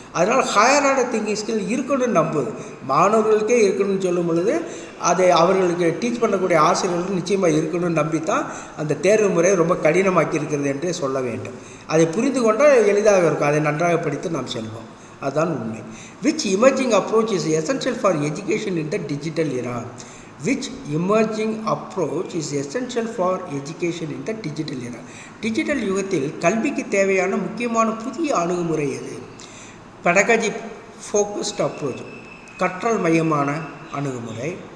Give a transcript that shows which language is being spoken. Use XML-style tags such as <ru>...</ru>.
<ta>அதனால்</ta> <en>higher order thinking skill</en> <ta>இருக்கணும்னு நம்புது. மாணவர்களுக்கே இருக்கணும்னு சொல்லும் பொழுது அதை அவர்களுக்கு டீச் பண்ணக்கூடிய ஆசிரியர்களுக்கு நிச்சயமாக இருக்கணும்னு நம்பி தான் அந்த தேர்வு முறையை ரொம்ப கடினமாக்கி இருக்கிறது என்றே சொல்ல வேண்டும். அதை புரிந்து கொண்டால் எளிதாக இருக்கும். அதை நன்றாக படித்து நாம் செல்வோம், அதுதான் உண்மை.</ta> <en>Which emerging approach is essential for education in the digital era? Which emerging approach is essential for education in the digital era?</en> <ta>Digital யுகத்தில் கல்விக்கு தேவையான முக்கியமான புதிய அணுகுமுறை எது?</ta> <en>pedagogy focused approach,</en> <ta>கற்றல் மையமான அணுகுமுறை.</ta>